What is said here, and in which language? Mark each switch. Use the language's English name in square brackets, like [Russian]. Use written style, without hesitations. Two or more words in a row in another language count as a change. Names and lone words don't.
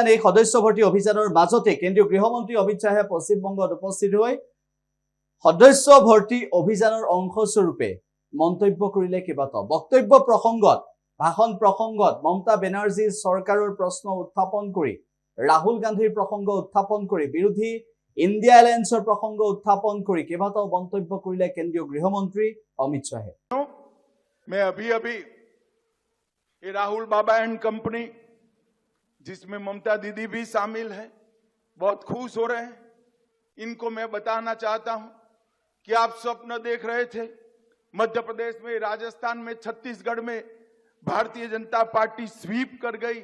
[Assamese] এই সদস্য ভৰ্তি অভিযানৰ মাজতে কেন্দ্ৰীয় গৃহমন্ত্ৰী অমিত শ্বাহে পশ্চিমবংগত উপস্থিত হৈ সদস্য ভৰ্তি অভিযানৰ অংশস্বৰূপে মন্তব্য কৰিলে। কেইবাটাও বক্তব্য প্ৰসংগত ভাষণ প্ৰসংগত মমতা বেনাৰ্জীৰ চৰকাৰৰ প্ৰশ্ন উত্থাপন কৰি, ৰাহুল গান্ধীৰ প্ৰসংগ উত্থাপন কৰি, বিৰোধী ইণ্ডিয়া এলায়েন্সৰ প্ৰসংগ উত্থাপন কৰি কেইবাটাও মন্তব্য কৰিলে কেন্দ্ৰীয় গৃহমন্ত্ৰী অমিত শ্বাহে। [Hindi] मैं अभी ये राहुल बाबा [English] and company, [Hindi] जिसमें ममता दीदी भी शामिल है, बहुत खुश हो रहे हैं। इनको मैं बताना चाहता हूं कि आप स्वप्न देख रहे थे मध्य प्रदेश में, राजस्थान में, छत्तीसगढ़ में भारतीय जनता पार्टी स्वीप कर गई।